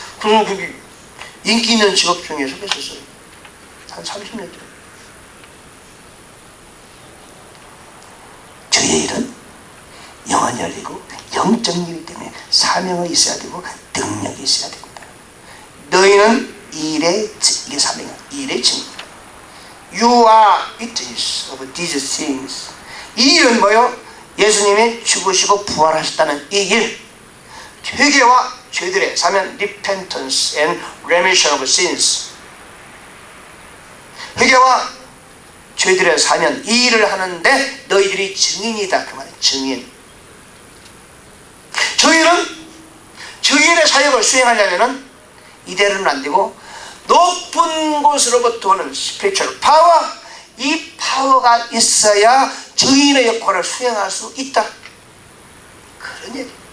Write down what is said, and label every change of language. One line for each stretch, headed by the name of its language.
Korean: 그리고 그게 인기 있는 직업 중에 속했었어요. 한 30년 전. 주의 일은 영안 열리고 영적인 일이기 때문에 사명이 있어야 되고 능력이 있어야 됩니다. 너희는 이게 사명이야. 일의 증거다.
English: You are witness of these things.
Korean: 이 일은 뭐요? 예수님이 죽으시고 부활하셨다는 이 일. 회개와 죄들의 사면
English: repentance and remission of sins.
Korean: 회개와 죄들의 사면 이 일을 하는데 너희들이 증인이다. 그 말은 증인. 저희는 증인의 사역을 수행하려면 이대로는 안 되고 높은 곳으로부터 오는 스피리추얼 파워, 이 파워가 있어야 증인의 역할을 수행할 수 있다. 그런 얘기.